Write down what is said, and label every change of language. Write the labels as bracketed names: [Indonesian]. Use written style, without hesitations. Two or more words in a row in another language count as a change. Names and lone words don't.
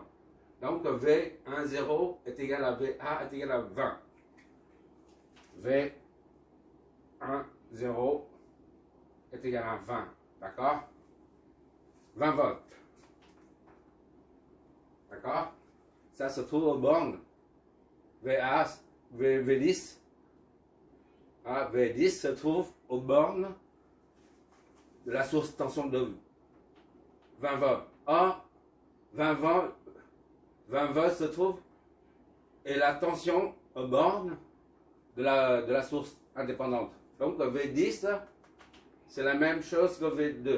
[French] Donc V1, 0 est égal à VA est égal à 20. V1, 0 est égal à 20. D'accord? 20 volts. D'accord? Ça se trouve aux bornes VA, V10. V10 se trouve aux bornes de la source de tension de 20 volts. Or, 20 volts se trouve et la tension aux bornes de la source indépendante. Donc V10, c'est la même chose que V2.